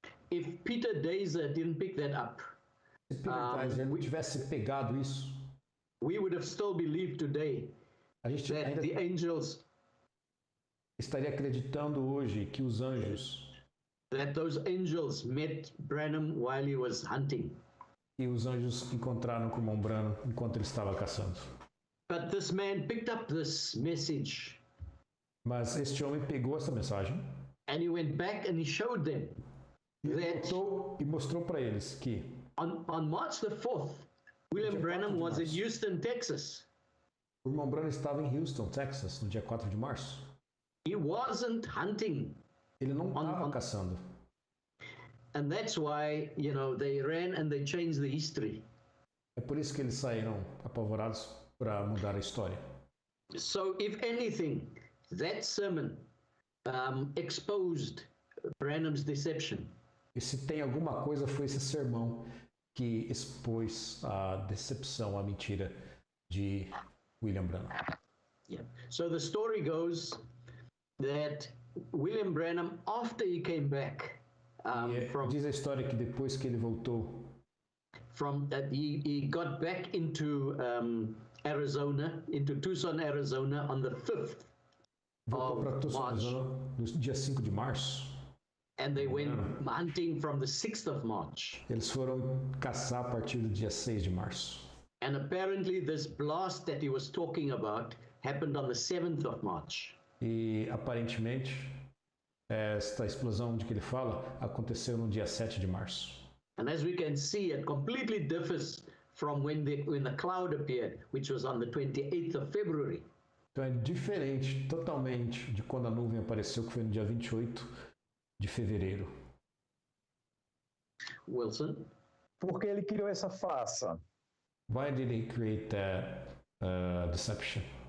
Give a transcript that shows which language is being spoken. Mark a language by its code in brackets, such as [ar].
[en] If Peter Dazer didn't pick that up, [pt] se Peter Dazer não tivesse pegado isso, [en] we would have still believed today that the angels [pt] estaria acreditando hoje que os anjos, [en] that those angels met Branham while he was hunting. [pt] E os anjos encontraram com o irmão Branham enquanto ele estava caçando. [en] But this man picked up this message. [pt] Mas este homem pegou essa mensagem. [en] And he went back and he showed them that [pt] e mostrou para eles que [en] on March the 4th, William Branham was in Houston, Texas. [pt] O irmão Branham estava em Houston, Texas, no dia 4 de março. [en] He wasn't hunting. [pt] Ele não estava caçando. [en] And that's why, you know, they ran and they changed the history. [pt] É por isso que eles saíram apavorados para mudar a história. [en] So, if anything, that sermon exposed Branham's deception. [pt] E se tem alguma coisa, foi esse sermão que expôs a decepção, a mentira de William Branham. [en] Yeah. So the story goes that William Branham, after he came back [pt] diz a história que depois que ele voltou, [en] he got back into Arizona, into Tucson, Arizona, on the 5th [pt] voltou para Tucson, [en] March. [pt] Arizona, no dia 5 de março. [en] And they went hunting from the 6th of March. [pt] Eles foram caçar a partir do dia 6 de março. [en] And apparently this blast that he was talking about happened on the 7th of March. [pt] E aparentemente esta explosão de que ele fala aconteceu no dia 7 de março. [en] And as we can see, it completely differs from when the cloud appeared, which was on the 28th of February. [pt] Então é diferente totalmente de quando a nuvem apareceu, que foi no dia 28 de fevereiro. [en] Wilson? [pt] Porque ele criou essa farsa. [en] Why did he create that deception?